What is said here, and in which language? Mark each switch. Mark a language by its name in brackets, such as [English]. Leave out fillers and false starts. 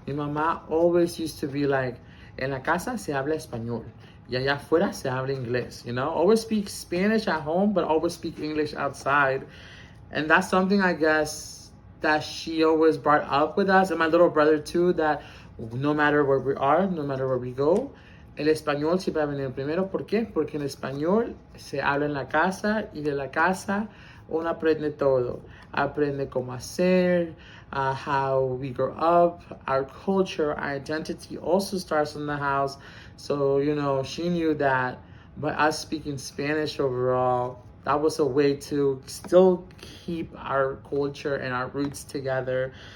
[Spanish] Mi mamá [English] always used to be like, [Spanish] en la casa se habla español. Y allá afuera se habla inglés, [English] you know? Always speak Spanish at home, but always speak English outside. And that's something, I guess, that she always brought up with us, and my little brother too, that no matter where we are, no matter where we go, [Spanish] el español siempre va a venir primero. ¿Por qué? Porque el español se habla en la casa, y de la casa uno aprende todo. Aprende cómo hacer, [English] how we grow up, our culture, our identity also starts in the house. So, you know, she knew that by us speaking Spanish overall, that was a way to still keep our culture and our roots together.